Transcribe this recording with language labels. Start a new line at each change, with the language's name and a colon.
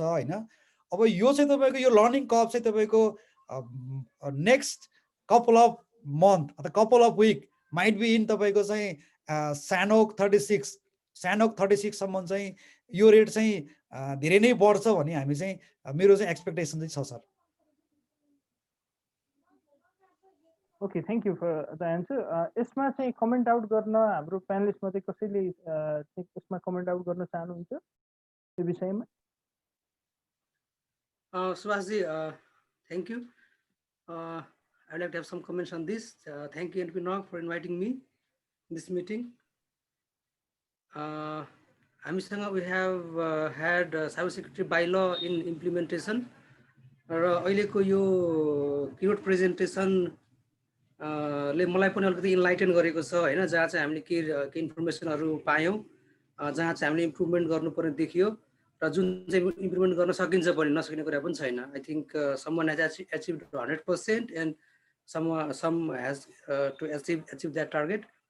Nepali: होइन, अब यो चाहिँ तपाईँको यो लर्निङ कर्भ चाहिँ तपाईँको
English: next couple of month
Nepali: अथवा couple of week
English: might be in
Nepali: तपाईँको चाहिँ सानोक 36सम्म चाहिँ यो रेट चाहिँ धेरै नै बढ्छ भन्ने हामी चाहिँ मेरो चाहिँ एक्सपेक्टेसन चाहिँ छ sir.
English: Okay, thank you for the answer.
Nepali: यसमा चाहिँ कमेन्ट आउट गर्न हाम्रो प्यानलिस्टमा चाहिँ कसैले यसमा कमेन्ट आउट गर्न चाहनुहुन्छ यो विषयमा?
English: Subhasji, thank you. I'd like to have some comments on this. Thank you, NPNOG, for inviting me in this meeting.
Nepali: हामीसँग
English: we have had cybersecurity bylaw in implementation.
Nepali: र अहिलेको यो keynote presentation ले मलाई पनि अलिकति इन्लाइटन गरेको छ हैन, जहाँ चाहिँ हामीले के इन्फर्मेसनहरु पायौं, जहाँ चाहिँ हामीले इम्प्रुभमेन्ट गर्नुपर्ने देखियो र जुन चाहिँ इम्प्रुभमेन्ट गर्न सकिन्छ पनि नसकिने कुरा पनि छैन.
English: I think someone has achieved 100% and some has to achieve that target.